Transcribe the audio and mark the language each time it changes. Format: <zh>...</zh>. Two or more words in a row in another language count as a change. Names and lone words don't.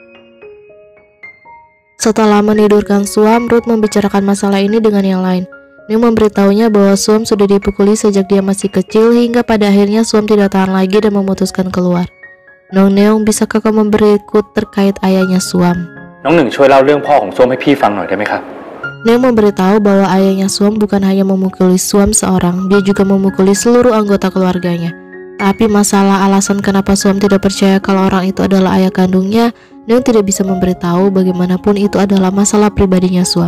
<id>Setelah menidurkan Suam, Ruth membicarakan masalah ini dengan yang lain. Neung memberitahunya bahwa Suam sudah dipukuli sejak dia masih kecil, hingga pada akhirnya Suam tidak tahan lagi dan memutuskan keluar. Neung, bisakah kau memberiku terkait ayahnya Suam?</id> <th>น้องหนึ่งช่วยเล่าเรื่องพ่อของส้วมให้พี่ฟังหน่อยได้ไหมครับ</th> <id>Neung memberitahu bahwa ayahnya Suam bukan hanya memukuli Suam seorang, dia juga memukuli seluruh anggota keluarganya. Tapi masalah alasan kenapa Suam tidak percaya kalau orang itu adalah ayah kandungnya, Neung tidak bisa memberitahu, bagaimanapun itu adalah masalah pribadinya Suam.</id>